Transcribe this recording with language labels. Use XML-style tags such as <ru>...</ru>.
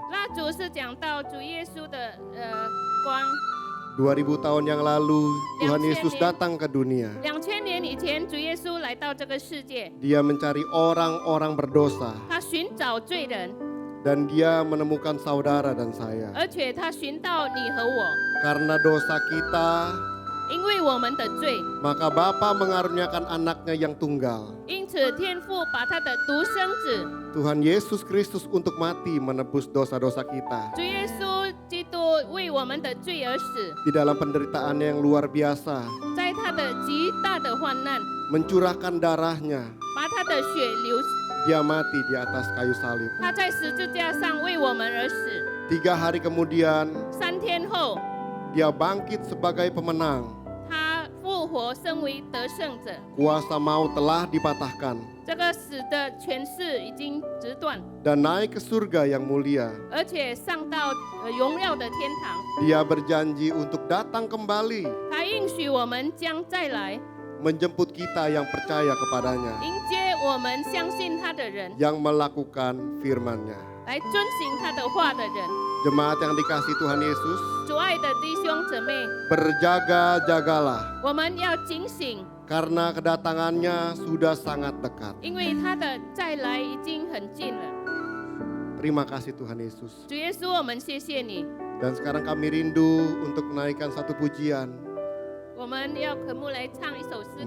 <zh>蜡烛是讲到主耶稣的光。</zh> <id>2000 tahun yang lalu Tuhan 2000 Yesus datang ke dunia.</id> <zh>2000年以前，主耶稣来到这个世界，</zh> <id>Dia mencari orang-orang berdosa</id> <zh>他寻找罪人，</zh> <id>dan dia menemukan saudara dan saya.</id> <zh>而且他寻到你和我，</zh> <id>Karena dosa kita,</id> <zh>因为我们的罪，</zh> <id>maka Bapa mengaruniakan anaknya yang tunggal,</id> <zh>因此天父把他的独生子</zh> <id>Tuhan Yesus Kristus untuk mati menebus dosa-dosa kita.</id> <zh>主耶稣基督为我们的罪而死，</zh> <id>Di dalam penderitaannya yang luar biasa,</id> <zh>在他的极大的患难，</zh> <id>mencurahkan darahnya,</id> <zh>把他的血流，</zh> <id>dia mati di atas kayu salib.</id> <zh>他在十字架上为我们而死。</zh> <id>3 hari kemudian,</id> <zh>3天后，</zh> <id>dia bangkit sebagai pemenang.</id> <zh>他复活，升为得胜者。</zh> <id>Kuasa maut telah dipatahkan</id> <zh>这个死的权势已经直断，</zh> <id>dan naik ke surga yang mulia.</id> <zh>而且上到荣耀的天堂。</zh> <id>Dia berjanji untuk datang kembali,</id> <zh>他应许我们将再来，</zh> <id>menjemput kita yang percaya kepadanya,</id> <zh>迎接我们相信他的人，</zh> <id>yang melakukan firman-Nya.</id> <zh>来遵行他的话的人。</zh> <id>Jemaat yang dikasihi Tuhan Yesus,</id> <zh>主爱的弟兄姊妹，</zh> <id>berjaga-jagalah</id> <zh>我们要警醒，</zh> <id>karena kedatangannya sudah sangat dekat.</id> <zh>因为他的再来已经很近了。</zh> <id>Terima kasih Tuhan Yesus.</id> <zh>主耶稣，我们谢谢你。</zh> <id>Dan sekarang kami rindu untuk menaikkan satu pujian,</id> <zh>我们要渴慕来唱一首诗歌，</zh>